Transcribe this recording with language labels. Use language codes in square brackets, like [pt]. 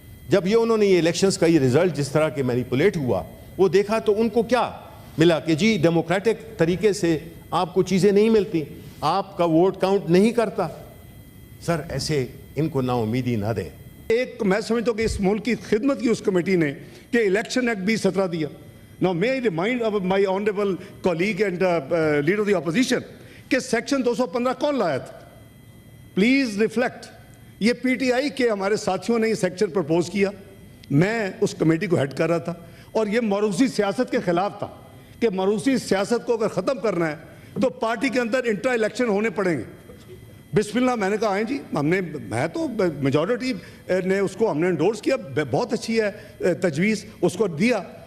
[ur] جب یہ انہوں نے یہ الیکشنز کا یہ رزلٹ جس طرح کے مینیپولیٹ ہوا وہ دیکھا تو ان کو کیا ملا کہ جی ڈیموکریٹک طریقے سے آپ کو چیزیں نہیں ملتی, آپ کا ووٹ کاؤنٹ نہیں کرتا. سر ایسے ان کو نا امیدی نہ دیں. ایک میں سمجھتا ہوں کہ اس ملک کی خدمت کی اس کمیٹی نے کہ الیکشن ایکٹ 2017 دیا. [en] Now may I remind of my honorable colleague and leader of the opposition [ur] کہ سیکشن 215 کون لایا تھا؟ [en] Please reflect. [ur] یہ پی ٹی آئی کے ہمارے ساتھیوں نے یہ سیکشن پرپوز کیا, میں اس کمیٹی کو ہیڈ کر رہا تھا, اور یہ موروثی سیاست کے خلاف تھا کہ موروثی سیاست کو اگر ختم کرنا ہے تو پارٹی کے اندر انٹرا الیکشن ہونے پڑیں گے. بسم اللہ. میں نے کہا آئیں جی, میں تو میجورٹی نے اس کو ہم نے انڈورس کیا, بہت اچھی ہے تجویز, اس کو دیا.